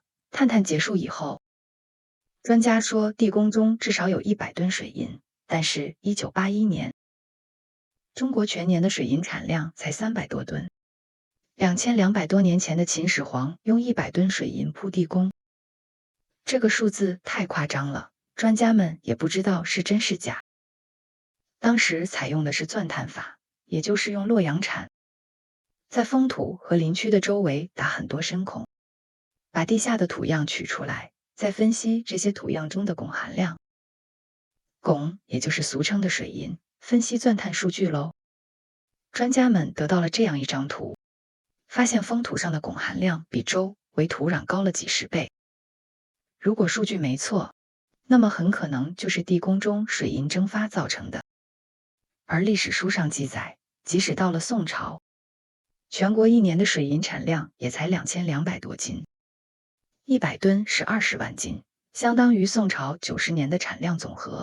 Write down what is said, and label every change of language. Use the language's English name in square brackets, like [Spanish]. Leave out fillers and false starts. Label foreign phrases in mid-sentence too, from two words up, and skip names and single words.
[Chinese] 探探結束以後，專家說地宮中至少有100噸水銀，但是1981年中國全年的水银產量才300多噸。2200多年前的秦始皇用100噸水銀鋪地宮，這個數字太誇張了，專家們也不知道是真是假。當時採用的是鑽探法，也就是用洛陽鏟在封土和陵區的周圍打很多深孔，把地下的土樣取出來，再分析這些土樣中的汞含量。汞也就是俗稱的水银，分析鑽探數據嘍。專家們得到了這樣一張圖，發現封土上的汞含量比周圍土壤高了幾十倍。如果數據沒錯，那麼很可能就是地宮中水銀蒸發造成的。而歷史書上記載，即使到了宋朝，全國1年的水銀產量也才2200多斤，100噸是20萬斤，相當於宋朝90年的產量總和。